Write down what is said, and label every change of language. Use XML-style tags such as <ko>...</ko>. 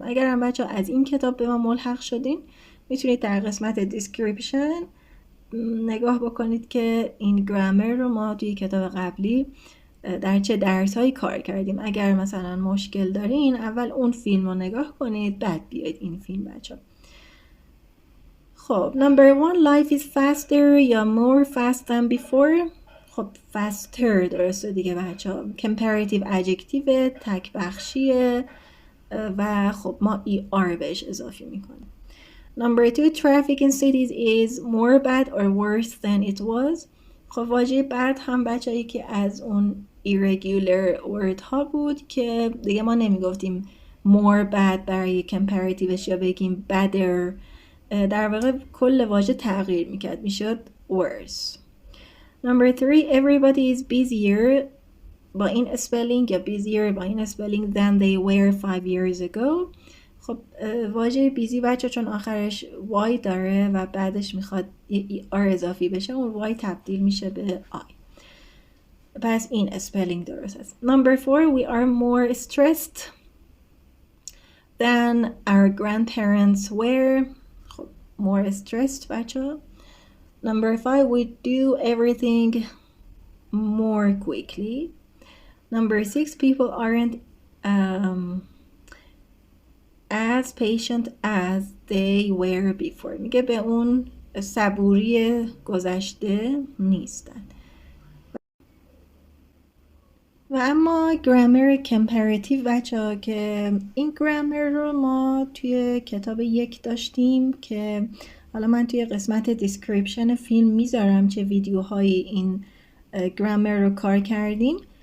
<fa>اگر هم بچه‌ها از این کتاب به ما ملحق شدین میتونید در قسمت دیسکریپشن نگاه بکنید که این گرامر رو ما توی کتاب قبلی در چه درس هایی کار کردیم. اگر مثلا مشکل دارین اول اون فیلم رو نگاه کنید بعد بیاید این فیلم بچه.</fa> <en>خب number 1 life is faster یا more fast than before.</en> <fa>خب faster درسته دیگه بچه ها. comparative adjective تک بخشیه و خب ما er بهش اضافی میکنیم.</fa> <en>Number 2 traffic in cities is more bad or worse than it was.</en> <fa>خب واژه bad هم بچه‌ای که از اون irregular word ها بود که دیگه ما نمیگفتیم more bad برای comparativeش یا بگیم better، در واقع کل واژه تغییر میکرد میشد worse.</fa> <en>Number 3 everybody is busier</en> <fa>با این</fa> <en>spelling</en> <fa>یا busier با این</fa> <en>spelling than they were 5 years ago.</en> <fa>خب واژه بیزی بچه چون آخرش y داره و بعدش میخواد r اضافی بشه اون y تبدیل میشه به I. پس این spelling درست است.</fa> <en>Number 4 we are more stressed than our grandparents were.</en> <fa>خب more stressed بچه.</fa> <en>Number 5 we do everything more quickly. Number 6 people aren't as patient as they were before.</en> <fa>میگه به اون صبوری گذشته نیستن. و اما گرامر کمپراتیو بچه ها که این گرامر رو ما توی کتاب 1 داشتیم که حالا من توی قسمت دیسکریپشن فیلم میذارم چه ویدیوهایی این گرامر رو کار کردیم.</fa>